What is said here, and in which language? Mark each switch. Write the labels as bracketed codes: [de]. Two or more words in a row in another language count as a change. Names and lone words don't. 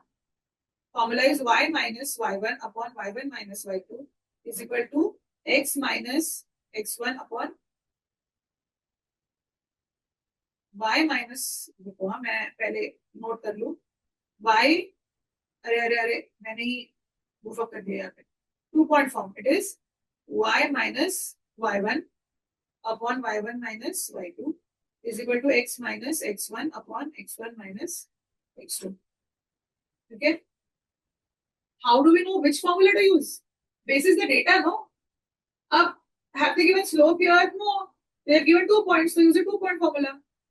[en] Formula is y minus y1 upon y1 minus y2 is equal to x minus x1 upon y minus, [hi] देखो हाँ मैं पहले नोट कर लूँ, [en] y, [hi] अरे मैंने ही [en] move up [hi] कर दिया यहाँ पे. [en] 2-point form, it is y minus y1 upon y1 minus y2 is equal to x minus x1 upon x1 minus x2. Okay. How do we know which formula to use? Basis the data, no? Have they given slope here? No. They have given 2 points, so use a 2-point formula.